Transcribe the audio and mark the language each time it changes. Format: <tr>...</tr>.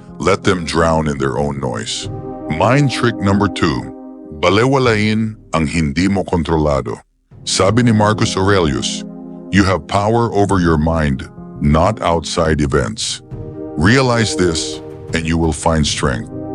<en>Let them drown in their own noise. Mind trick number 2.</en> <tl>Balewalain ang hindi mo kontrolado. Sabi ni</tl> <en>Marcus Aurelius, you have power over your mind, not outside events. Realize this and you will find strength.</en>